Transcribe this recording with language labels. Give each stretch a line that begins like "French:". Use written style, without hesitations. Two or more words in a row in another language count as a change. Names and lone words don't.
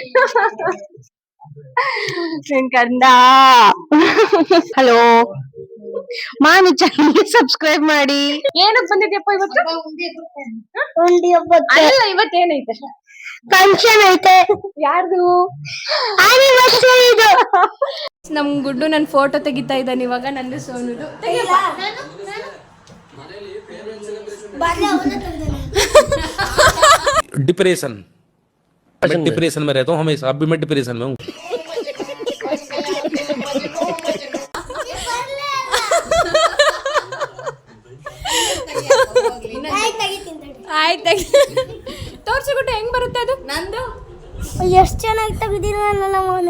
Kannada: ಕಂದ ಹಲೋ, ಮಾನು
English: channel subscribe
Kannada: ಮಾಡಿ. ಏನಕ್ಕೆ ಬಂದಿದ್ಯಪ್ಪ ಇವತ್ತು? ಅಲ್ಲ, ಇವತ್ತೇನೈತೆ? ಫಂಕ್ಷನ್ ಐತೆ. ಯಾರ್ದು? ಆನಿವರ್ಸರಿ ಇದು. ನಮ್ ಗುಡ್ಡು ನನ್ನ ಫೋಟೋ ತೆಗಿತಾ ಇದ್ದಾನೆ ಇವಾಗ. ನಂದು ಸೋನುದು.
Hindi: डिप्रेशन मैं डिप्रेशन में रहता हूँ हमेशा. अभी मैं डिप्रेशन में हूँ.
Kannada: ಆಯ್ತು, ತೋರ್ಸಿ ಗುಡ್ಡು, ಹೆಂಗ್ ಬರುತ್ತೆ ಅದು? ನಂದು ಎಷ್ಟು ಚೆನ್ನಾಗಿ ತೆಗೆದಿರಲ್ಲ ನಾನು.